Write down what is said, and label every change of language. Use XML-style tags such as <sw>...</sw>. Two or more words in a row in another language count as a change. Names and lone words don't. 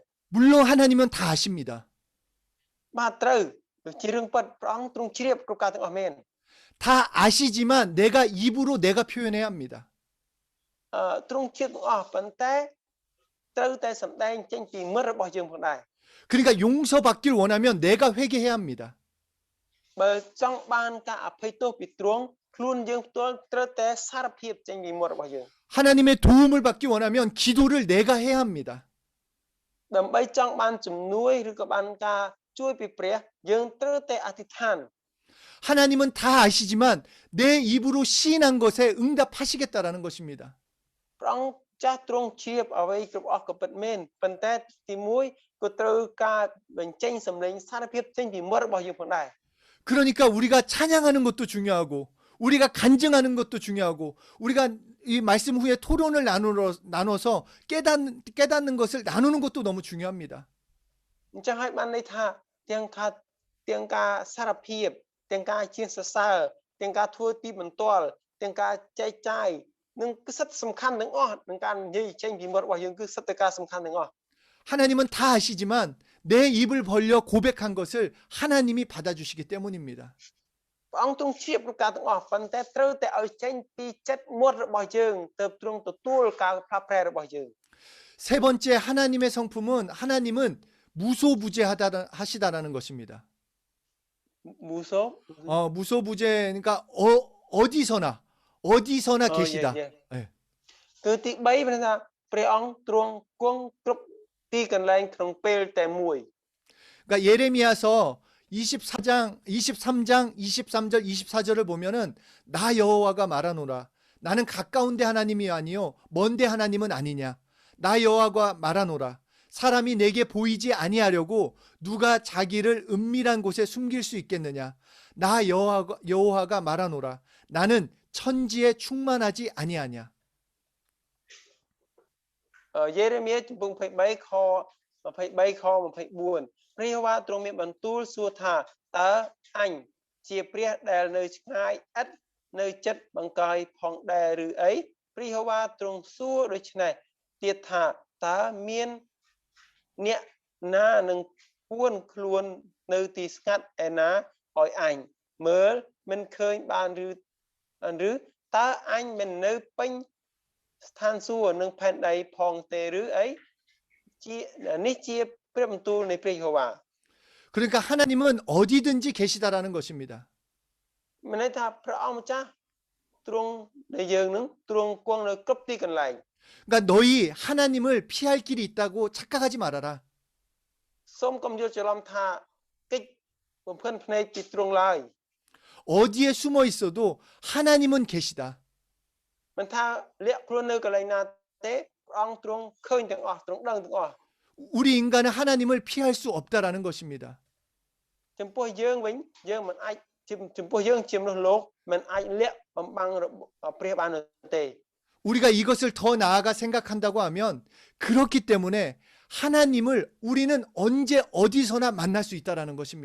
<ko>물론 하나님은 다 아십니다.</ko> <km>បាទត្រូវជារឿងពិតព្រះអង្គទ្រង់ជ្រាបគ្រប់ការទាំងអស់មែន</km> <ko>다 아시지만 내가 입으로 내가 표현해야 합니다.</ko> <km>ទ្រង់ជ្រាបទាំងអស់ប៉ុន្តែត្រូវតែសម្ដែងចេញពីមិត្តរបស់យើងផងដែរ</km> <ko>그러니까 용서받길 원하면 내가 회개해야 합니다.</ko> <km>បើចង់បានការអភ័យទោសពីទ្រង់ខ្លួនយើងផ្ទាល់ត្រូវតែសារភាពចេញពីមាត់របស់យើង</km> <ko>하나님의 도움을 받기 원하면 기도를 내가 해야 합니다.</ko> <km>ដើម្បីចង់បានជំនួយឬក៏បានការជួយពីព្រះយើងត្រូវតែអធិដ្ឋាន</km> <ko>하나님은 다 아시지만 내 입으로 시인한 것에 응답하시겠다라는 것입니다.</ko> <km>ព្រះអង្គចាស់ទ្រង់ជ្រាបអ្វីគ្រប់អស់ក៏ពិតមែនប៉ុន្តែទីមួយក៏ត្រូវការបញ្ចេញសម្លេងសារភាពចេញពីមាត់របស់យើងផងដែរ</km> <ko>그러니까 우리가 찬양하는 것도 중요하고 우리가 간증하는 것도 중요하고 우리가 이 말씀 후에 토론을 나눠서 깨닫는 것을 나누는 것도 너무 중요합니다.</ko> <km>អញ្ចឹងហើយបានន័យថាទាំងការសារភាពទាំងការជាសរសើរទាំងការធ្វើទីបន្ទាល់ទាំងការចែកចាយនឹងគឺសិតសំខាន់ទាំងអស់នឹងការនិយាយចេញពីមាត់របស់យើងគឺសិតតែការសំខាន់ទាំងអស់</km> <ko>하나님은 다 아시지만 내 입을 벌려 고백한 것을 하나님이 받아주시기 때문입니다.</ko> <km>ព្រះអង្គទ្រង់ជ្រាបគ្រប់ការទាំងអស់ប៉ុន្តែត្រូវតែឲ្យចេញពីចិត្តមាត់របស់យើងទើបទ្រង់ទទួលការផ្លាស់ប្រែរបស់យើង</km> <ko>세 번째 하나님의 성품은 하나님은 무소부재하시다라는 것입니다. 무소 무소부재 그러니까 어디서나 계시다. 네.</ko> <km>គឺទី3ព្រោះថាព្រះអង្គទ្រង់គង់គ្រប់ទីកន្លែងក្នុងពេលតែមួយ</km> <ko>그러니까 예레미야서 23장 23절 24절을 보면은 나 여호와가 말하노라 나는 가까운 데 하나님이 아니요 먼 데 하나님은 아니냐 나 여호와가 말하노라 사람이 내게 보이지 아니하려고 누가 자기를 은밀한 곳에 숨길 수 있겠느냐 나 여호와가 말하노라 나는 천지에 충만하지 아니하냐</ko> <km>យេរេមៀជំពូក23ខ23ខ24ព្រះយេហូវ៉ាទ្រង់មានបន្ទូលសួរថាតើអញជាព្រះដែលនៅ ឆ្ងាយឥតនៅចិត្តបង្កាយផងដែរឬអីព្រះយេហូវ៉ាទ្រង់សួរដូច្នេះទៀតថាតើមានអ្នកណានឹងពួនខ្លួននៅទីស្ងាត់ឯណាឲ្យអញមើលមិនឃើញបានឬតើអញមិននៅពេញស្ថានសួគ៌នឹងផែនដីផងទេឬអីជានេះជាព្រះបន្ទូលនៃព្រះយេហូវ៉ា</km> <ko>그러니까 하나님은 어디든지 계시다라는 것입니다.</ko> <km>មានន័យថាព្រះអង្គម្ចាស់ទ្រង់ដែលយើងនឹងទ្រង់គង់នៅគ្រប់ទីកន្លែង</km> <ko>그러니까 너희 하나님을 피할 길이 있다고 착각하지 말아라.</ko> <km>សូមកុំយល់ច្រឡំថាកិច្ចបំផិនភ្នែកពីទ្រង់ឡើយ</km> <ko>어디에 숨어 있어도 하나님은 계시다.</ko> <km>មិនថាលាក់ខ្លួននៅកន្លែងណាទេព្រះអង្គទ្រង់ឃើញទាំងអស់ទ្រង់ដឹងទាំងអស់</km> <ko>우리 인간은 하나님을 피할 수 없다라는 것입니다.</ko> <km>ចំពោះយើងវិញយើងមិនអាចចំពោះយើងជាមនុស្សលោកមិនអាចលាក់បំបាំងព្រះបានទេ</km> <ko>우리가 이것을 더 나아가 생각한다고 하면 그렇기 때문에 하나님을 우리는 언제 어디서나 만날 수 있다라는 것입니다.</ko>